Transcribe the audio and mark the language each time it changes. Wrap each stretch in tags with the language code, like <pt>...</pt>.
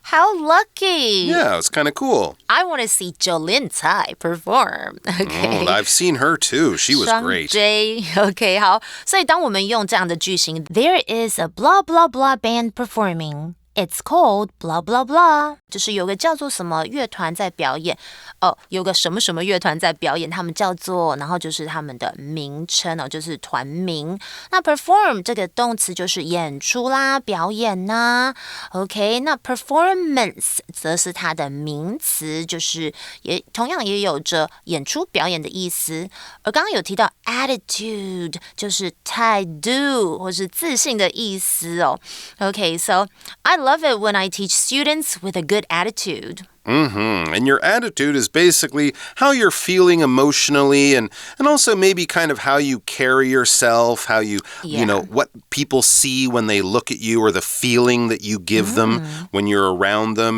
<en>How lucky. Yeah, it's kind of cool. I want to see Jolin Tsai perform. Okay. I've seen her too. She was great. J. OK, 好。</en> <zh>所以当我们用这样的句型</zh> <en>There is a blah blah blah band performing. It's called blah blah blah.</en> <zh>就是有个叫做什么乐团在表演。有个什么什么乐团在表演，他们叫做，然后就是他们的名称就是团名。那 perform 这个动词就是演出啦、表演啦。 OK， 那 performance 则是它的名词，就是同样也有着演出表演的意思。而刚刚有提到 attitude 就是态度或是自信的意思</zh> <en>OK, so I love it when I teach students with a good attitude. And your attitude is basically how you're feeling emotionally and also maybe kind of how you carry yourself, how you know, what people see when they look at you or the feeling that you give them when you're around them.</en>